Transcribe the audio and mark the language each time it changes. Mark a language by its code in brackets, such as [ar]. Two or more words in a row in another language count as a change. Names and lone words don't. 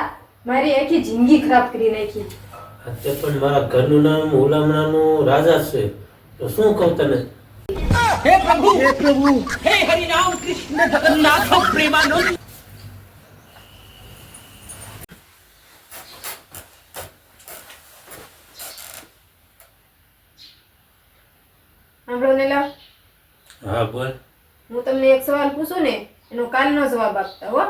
[gu] મારી આખી જિંદગી ખરાબ કરી નાખી. તે પણ મારા ઘરનું નામ હુલામણાનું રાજા છે, તો શું કહું તને? [hi] हे प्रभु हे हरि राम कृष्ण जगन्नाथ प्रेमानंद। [gu] સાંભળો નેલા, હા બોલ. હું તમને એક સવાલ પૂછું ને એનો કાલનો જવાબ આપતા હો.